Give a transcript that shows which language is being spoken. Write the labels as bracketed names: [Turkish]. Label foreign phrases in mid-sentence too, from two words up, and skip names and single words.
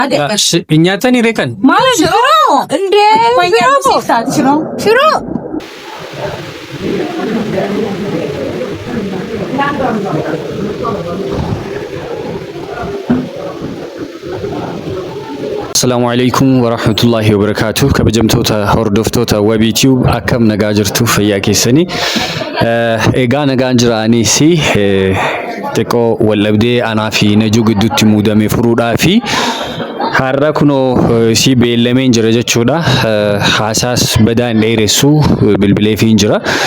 [Oromo] Nyaata ni reekan. Maal shiroo? Shiroo. [Arabic] السلام عليكم ورحمة الله وبركاته. [Oromo] Kabajamtoota hordoftoota Wabii Tube akkam nagaa jirtu fayyaa keessanii. Egaa nagaan jiraanisi xiqqoo wallabdee anaa fi Najuu gidduutti muudame furuudhaafi har'a kunoo si beellameen jira jechuudha. Haasaas badaan dheeressu bilbileefiin jira.